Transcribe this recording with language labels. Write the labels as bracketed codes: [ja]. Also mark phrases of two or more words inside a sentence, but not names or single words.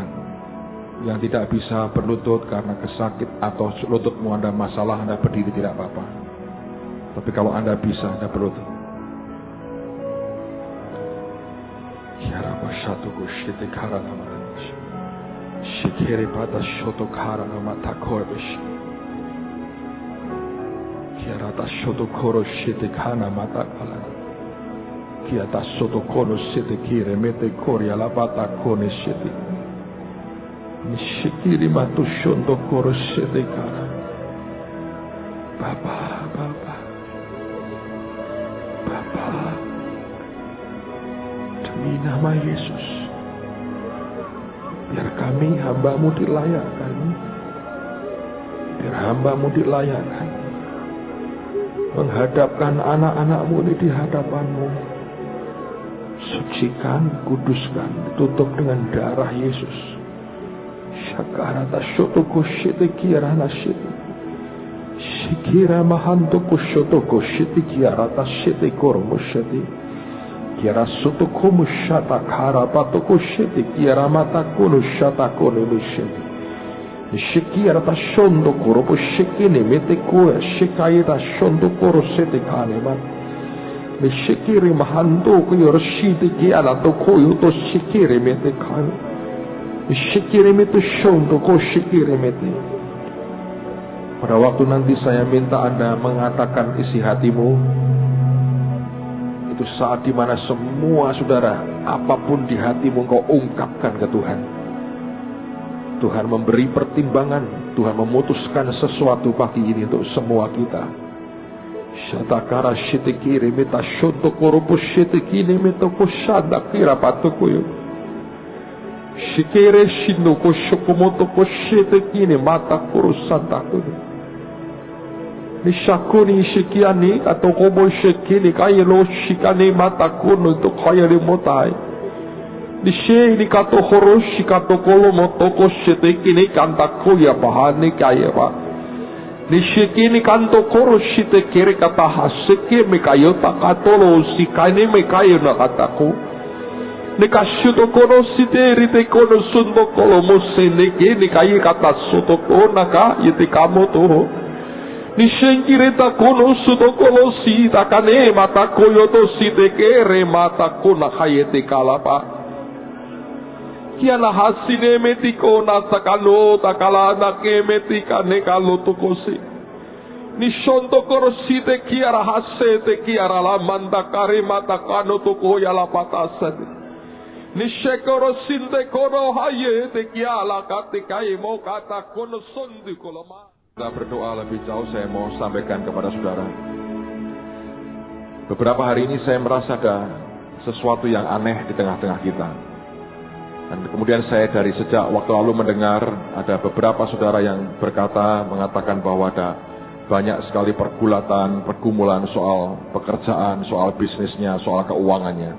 [id] Yang tidak bisa berlutut karena kesakit atau lututmu Anda masalah, Anda berdiri tidak apa-apa. Tapi kalau Anda bisa, Anda berlutut. Shikiri pada shoto karana mata korbish. Kiarata shoto koro shite kana mata kala. Kiata shoto koro shite kire mete koria la bata kone shite. Shikiri matu shondo koro shite kana. Baba. Demi nama Yesus, biar kami hamba-Mu dilayakkan. Biar hamba-Mu dilayakkan. Menghadapkan anak-anak-Mu di hadapan-Mu. Sucikan, kuduskan, tutup dengan darah Yesus. Syakarata syotoko shite kirana shite. Shikira mahantoko syotoko shite kirata shite kormo shite. Kiara sotoko mushata karapato koshete kiara mata kono shata kono mishete. Shikira ta shondo koropo shikine mete koya shikaira shondo koro sete kanema. Me shikiri mahando koyo shite kiara to koyo to shikiri mete kan. Shikiri mete shondo ko shikiri mete. Pada waktu nanti saya minta Anda mengatakan isi hatimu. Itu saat dimana semua saudara, apapun di hatimu engkau ungkapkan ke Tuhan. Tuhan memberi pertimbangan, Tuhan memutuskan sesuatu pagi ini untuk semua kita. Shatakara shitikiri mita shoto koropo shitikini mita koshada kira patukuyo. Shikere shindo ko shokomoto ko shete kine mata kuru santa kuru. Ni shakuni shikiani atau kobo shikini kaya lo shikani mata kuru untuk kaya remotai. Ni she ni kato horo shikato kolo moto ko shete kine kanta kuya bahani kaya ba. Ni shikini kanto koro shite kere kata haseke me kayo takatolo sikane me kayo na katako. Nekashuto kono site rite kono sundo kolo mosene ke nikaye kata soto kona ka yete kamoto nishenkireta kono suto kolo si takane mata koyoto site kere mata kona kayete kalapa kiana hasine metiko na takano takala na ke metika ne kaloto kose nishondo koro site kiara hasete kiara la manda kare mata kano to koya la patasane Nishekoro sinde kono haye tekiala katikai mo kata kono sundi koloma. Kita berdoa lebih jauh, saya mau sampaikan kepada saudara. Beberapa hari ini saya merasa ada sesuatu yang aneh di tengah-tengah kita. Dan kemudian saya dari sejak waktu lalu mendengar ada beberapa saudara yang mengatakan bahwa ada banyak sekali pergumulan soal pekerjaan, soal bisnisnya, soal keuangannya.